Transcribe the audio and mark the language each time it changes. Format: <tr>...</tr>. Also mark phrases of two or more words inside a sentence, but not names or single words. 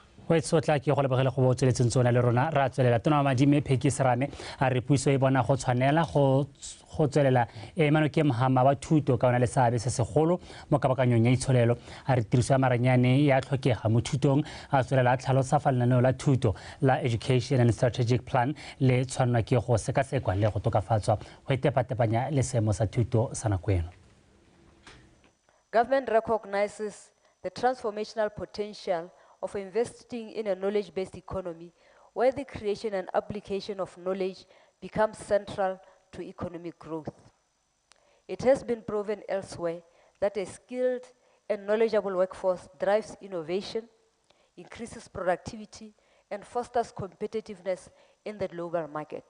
<tn>go etsotla ke go lebogela go botsweletseng tsona le rona ra tswelela tona wa madi mme Pheki Serame a re puso e bona go tshwanela go tswelela Manoke Mahama wa thuto ka ona le seabe se segolo mo kabakanyong ya itsholelo a re tiriso ya maranyane ya tlhokega mo thutong a tswelela a tlhalosa fa lenaneo la thuto la Education and Strategic Plan le tshwanelwa ke go sekasekwa le go tokafatswa go itepatepanya le seemo sa thuto sa nako eno.</tn> <en>Government recognizes the transformational potential of investing in a knowledge-based economy where the creation and application of knowledge becomes central to economic growth. It has been proven elsewhere that a skilled and knowledgeable workforce drives innovation, increases productivity, and fosters competitiveness in the global market.</en>